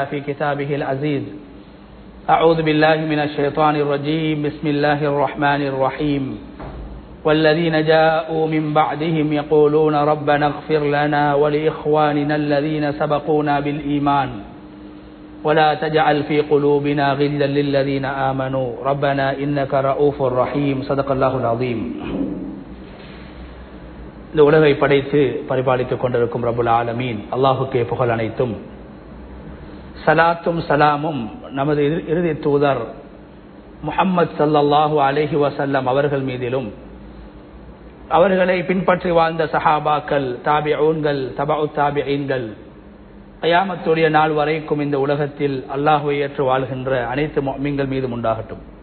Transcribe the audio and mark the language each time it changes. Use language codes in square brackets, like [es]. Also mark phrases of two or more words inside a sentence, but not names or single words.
[ar] في كتابه العزيز أعوذ بالله من الشيطان الرجيم بسم الله الرحمن الرحيم والذين جاءوا من بعدهم يقولون ربنا اغفر لنا ولإخواننا الذين سبقونا بالإيمان ولا تجعل في قلوبنا غلا للذين آمنوا ربنا إنك رؤوف رحيم صدق الله العظيم [ta] இந்த உலகை படைத்து பரிபாலித்துக் கொண்டிருக்கும் [ar] رب العالمين [ta] அல்லாஹுக்கே புகழ் அனைத்தும் சலாத்தும் சலாமும் நமது இறுதி தூதர் முஹம்மது [ar] صلى الله عليه وسلم [ta] அவர்கள் மீதிலும் அவர்களை பின்பற்றி வாழ்ந்த சஹாபாக்கள் தாபிஊன்கள் தபஉ தாபிஈன்கள் கியாமத்துடைய நாள் வரைக்கும் இந்த உலகத்தில் அல்லாஹ்வை ஏற்று வாழ்கின்ற அனைத்து முஃமின்கள் மீதும் உண்டாகட்டும்.